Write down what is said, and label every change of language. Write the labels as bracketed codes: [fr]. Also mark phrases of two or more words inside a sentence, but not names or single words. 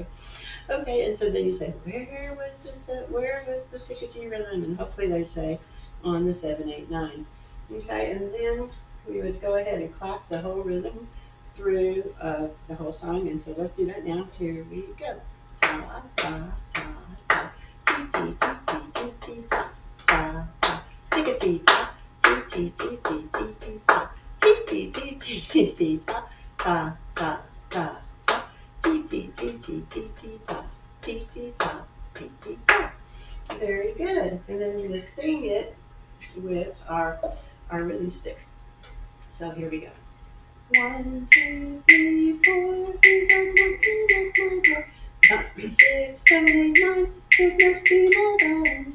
[en] Okay, and so then you say, where was the tick-a-tee rhythm? And hopefully they say on the 7, 8, 9. Okay, and then we would go ahead and clap the whole rhythm through the whole song, and so let's do that now. Here we go. Ta ta ta ta, tee tee tee tee ta ta ta, tick-a-tee ta, tee tee tee tee tee ta, tee tee tee tee tee ta ta ta ta ta, tee tee tee tee tee ta, tee tee ta tee tee ta. Very good. And then we're going to sing it with our rhythm sticks. So here we go. 1, 2, 3, 4, things are knocking at my door. 5, 6, 7, 8, 9, it must be my Valentine.